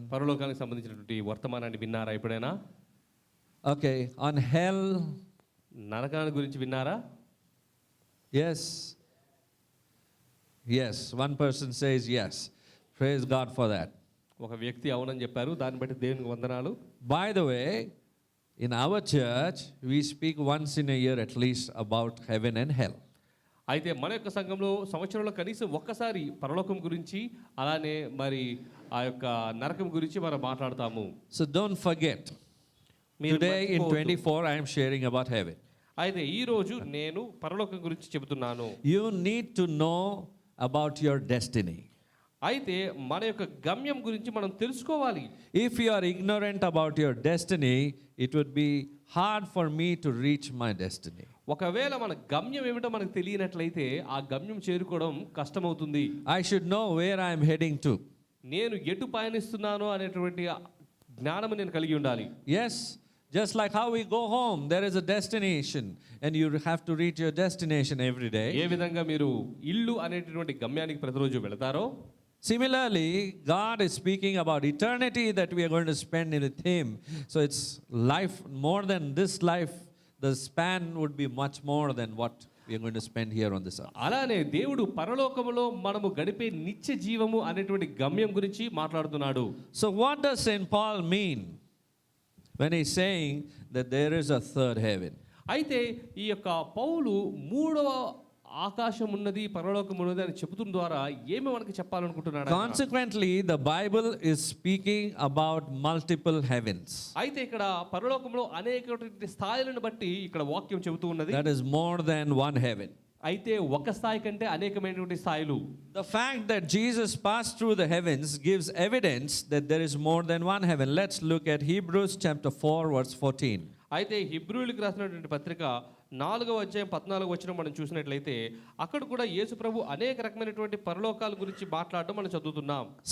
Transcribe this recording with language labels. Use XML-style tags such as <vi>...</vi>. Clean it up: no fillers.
<te>పరలోకానికి సంబంధించినటువంటి వర్తమానాన్ని విన్నారా ఎప్పుడైనా?</te> <en>Okay, on hell.</en> <te>నరకాన్ని గురించి విన్నారా?</te> <en>Yes. Yes, one person says yes. Praise God for that.</en> <te>ఒక వ్యక్తి అవునని చెప్పారు, దాన్ని బట్టి దేవునికి వందనాలు.</te> <en>By the way, in our church, we speak once in a year at least about heaven and hell.</en> <te>అయితే మన యొక్క సంఘంలో సంవత్సరంలో కనీసం ఒక్కసారి పరలోకం గురించి అలానే మరి ఆ యొక్క నరకం గురించి మనం మాట్లాడతాము.</te> <en>So don't forget. Today in 24 I am sharing about heaven.</en> <te>అయితే ఈ రోజు నేను పరలోకం గురించి చెబుతున్నాను.</te> <en>You need to know about your destiny.</en> <te>అయితే మన యొక్క గమ్యం గురించి మనం తెలుసుకోవాలి.</te> <en>If you are ignorant about your destiny, it would be hard for me to reach my destiny.</en> <te>ఒకవేళ మన గమ్యం ఏమిటో మనకు తెలియనట్లయితే ఆ గమ్యం చేరుకోవడం కష్టమవుతుంది.</te> <en>I should know where I am heading to.</en> <te>నేను ఎటు పయనిస్తున్నానో అనేటువంటి జ్ఞానము నేను కలిగి ఉండాలి.</te> <en>Yes, just like how we go home, there is a destination and you have to reach your destination every day.</en> <te>ఏ విధంగా మీరు ఇల్లు అనేటువంటి గమ్యానికి ప్రతిరోజు వెళతారో,</te> <en>similarly, God is speaking about eternity that we are going to spend with Him. So it's life more than this life. The span would be much more than what we are going to spend here on this earth.</en> <te>అలానే దేవుడు పరలోకములో మనము గడిపే నిత్య జీవము అనేటువంటి గమ్యం గురించి మాట్లాడుతున్నాడు.</te> <en>So what does St. Paul mean when he's saying that there is a third heaven?</en> <te>అయితే ఈ యొక్క పౌలు మూడవ ఆకాశం ఉన్నది, పరలోకం ఉన్నది అని చెబుతున్న ద్వారా ఏమి మనకి చెప్పాలనుకుంటున్నాడు?</te> <en>Consequently, the Bible is speaking about multiple heavens.</en> <te>అయితే ఇక్కడ పరలోకంలో అనేక స్థాయిలను బట్టి ఇక్కడ వాక్యం చెబుతూ ఉన్నది.</te> <en>That is more than one heaven.</en> <te>అయితే ఒక స్థాయి కంటే అనేకమైనటువంటి స్థాయిలు.</te> <en>The fact that Jesus passed through the heavens gives evidence that there is more than one heaven. Let's look at Hebrews chapter 4 verse 14.</en> <te>అయితే హెబ్రీయులకు రాసినటువంటి పత్రిక 4వ అధ్యాయం 14వ వచనం మనం చూసినట్లయితే అక్కడ కూడా యేసు ప్రభు అనేక రకమైనటువంటి పరలోకాల గురించి మాట్లాడడం మనం చదువుతున్నాం.</te>